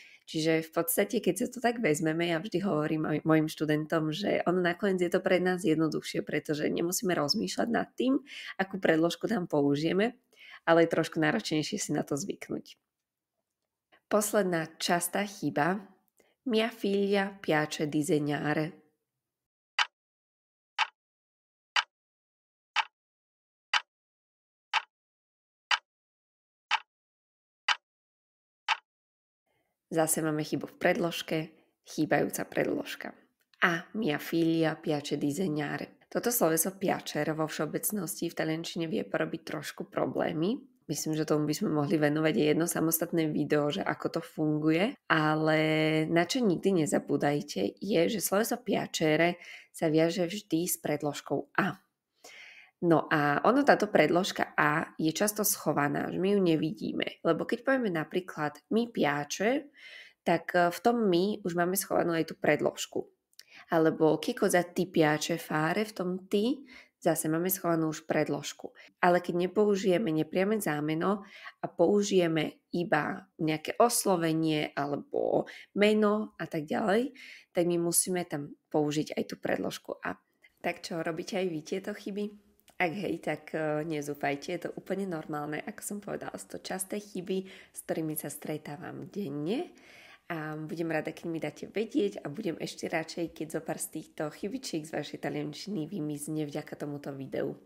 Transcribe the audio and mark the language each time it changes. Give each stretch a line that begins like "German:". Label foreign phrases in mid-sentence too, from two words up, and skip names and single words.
Slovak: Čiže v podstate, keď sa to tak vezmeme, ja vždy hovorím aj mojim študentom, že ono nakoniec je to pre nás jednoduchšie, pretože nemusíme rozmýšľať nad tým, akú predložku tam použijeme, ale je trošku náročnejšie si na to zvyknúť. Posledná častá chyba.
Italian: Mia figlia piace disegnare.
Slovak: Zase máme chybu v predložke, chýbajúca predložka.
Italian: A mia figlia piace disegnare.
Slovak: Toto sloveso piacere vo všeobecnosti v taliančine vie porobiť trošku problémy. Myslím, že tomu by sme mohli venovať jedno samostatné video, že ako to funguje, ale na čo nikdy nezabúdajte je, že sloveso piacere sa viaže vždy s predložkou a. No a ono, táto predložka a je často schovaná, že my ju nevidíme. Lebo keď povieme napríklad
Italian: mi piace,
Slovak: tak v tom my už máme schovanú aj tú predložku.
Italian: Alebo che cosa ti piace fare,
Slovak: v tom ty zase máme schovanú už predložku. Ale keď nepoužijeme nepriame zámeno a použijeme iba nejaké oslovenie alebo meno a tak ďalej, tak my musíme tam použiť aj tú predložku a. Tak čo, robíte aj vy tieto chyby? Ak hej, tak nezúfajte, je to úplne normálne, ako som povedala, sú to časté chyby, s ktorými sa stretávam denne a budem rada, keď mi dáte vedieť a budem ešte radšej, keď zo pár z týchto chybičiek z vašej taliančiny vymizne vďaka tomuto videu.